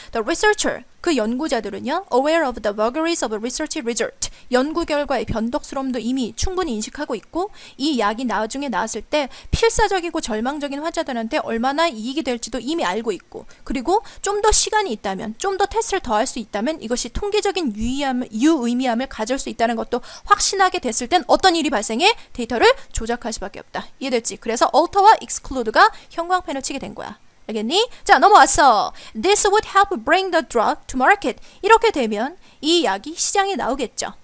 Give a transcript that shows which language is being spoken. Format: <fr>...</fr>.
<en>The researcher,</en> <ko>그 연구자들은요,</ko> <en>aware of the vagaries of a research result,</en> <ko>연구 결과의 변덕스러움도 이미 충분히 인식하고 있고 이 약이 나중에 나왔을 때 필사적이고 절망적인 환자들한테 얼마나 이익이 될지도 이미 알고 있고 그리고 좀 더 시간이 있다면 좀 더 테스트를 더 할 수 있다면 이것이 통계적인 유의미함을 가질 수 있다는 것도 확신하게 됐을 땐 어떤 일이 발생해? 데이터를 조작할 수밖에 없다. 이해됐지? 그래서 alter와 exclude가 형광펜을 치게 된 거야. 알겠니? 자, 넘어왔어.</ko> <en>This would help bring the drug to market.</en> <ko>이렇게 되면 이 약이 시장에 나오겠죠.</ko>